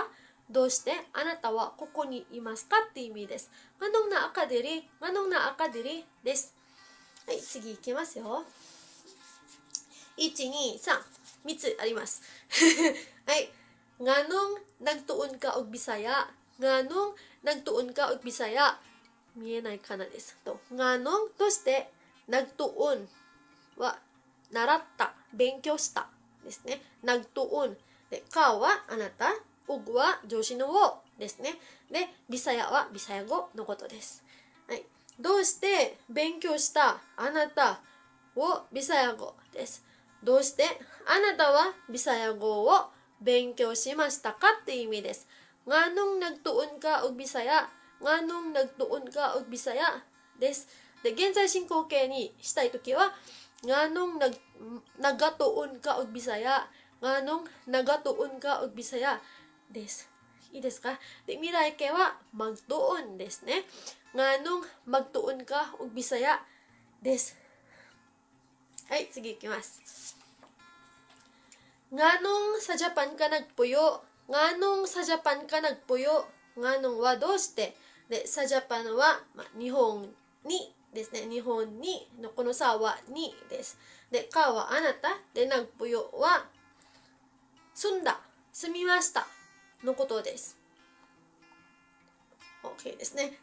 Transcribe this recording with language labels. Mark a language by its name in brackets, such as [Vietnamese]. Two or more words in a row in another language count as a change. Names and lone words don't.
[Japanese] どうしてあなたはここにいますかって意味です。 [Cebuano] nganong naa ka diri nganong naa ka diri [Japanese] です。はい、次いきますよ。1、2、3。3つあります。はい。 [Cebuano] nganong nagtuon ka og Bisaya nganong nagtuon ka og Bisaya [Japanese] 見えないかなですと。nganong としてnagtuon は習った勉強したですね。nagtuon でかはあなたog は助詞のをですね。でビサヤはビサヤ語のことです。はい。どうして勉強したあなたをビサヤ語です。どうしてあなたはビサヤ語を勉強しましたかって意味です。 [Cebuano] nganong nagtuon ka og Bisaya nganong nagtuon ka og Bisaya [Japanese] です。で、現在進行形にしたいときは [Cebuano] nganong nagatuon ka og Bisaya nganong nagatuon ka og Bisaya [Japanese] です。いいですか？で、未来形はmagtuonですね。 [Cebuano] nganong magtuon ka og Bisaya [Japanese] です。はい、次いきます。 [Cebuano] nganong sa Japan ka nagpuyo nganong sa Japan ka nagpuyo nganong [Japanese] はどうしてで、さジャパンは、日本にですね。日本にのこのさはにです。で、かはあなたで、nagpuyo は住んだ、住みましたのことです。OK ですね。